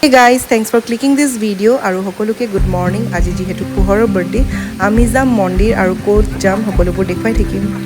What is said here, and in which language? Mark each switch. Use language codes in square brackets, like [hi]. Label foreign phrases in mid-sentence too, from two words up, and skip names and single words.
[en] Hey guys, thanks for clicking this video. [as] আৰু সকলোকে [en] good morning. [as] আজি যিহেতু পুহৰৰ birthday। আমি যাম মন্দিৰ আৰু ক'ত যাম সকলোপুৰ দেখুৱাই থাকিম.